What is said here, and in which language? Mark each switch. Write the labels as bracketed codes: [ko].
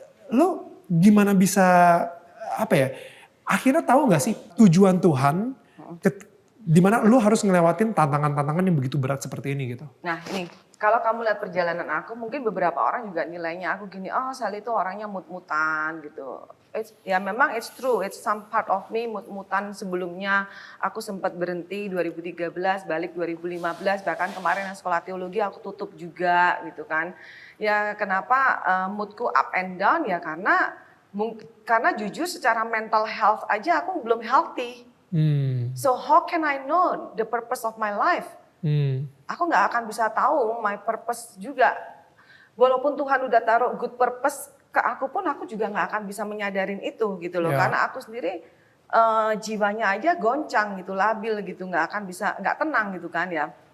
[id] Lu gimana bisa apa ya? Akhirnya tahu nggak sih tujuan Tuhan dimana lu harus ngelewatin tantangan-tantangan yang begitu berat seperti ini gitu? Nah ini kalau kamu lihat perjalanan aku, mungkin beberapa orang juga nilainya aku gini, oh Sally itu orangnya mut-mutan gitu. Ya memang [en] it's true, it's some part of me [id] mut-mutan. Sebelumnya aku sempat berhenti 2013, balik 2015, bahkan kemarin yang sekolah teologi aku tutup juga gitu kan. Ya kenapa moodku [en] up and down [id] ya karena jujur secara mental health aja aku belum healthy. [en] So how can I know the purpose of my life? [id] Aku nggak akan bisa tahu [en] my purpose [id] juga. Walaupun Tuhan udah taruh [en] good purpose [id] ke aku pun aku juga nggak akan bisa menyadarin itu gitu loh. Karena aku sendiri jiwanya aja goncang gitu, labil gitu, nggak akan bisa, nggak tenang gitu kan ya.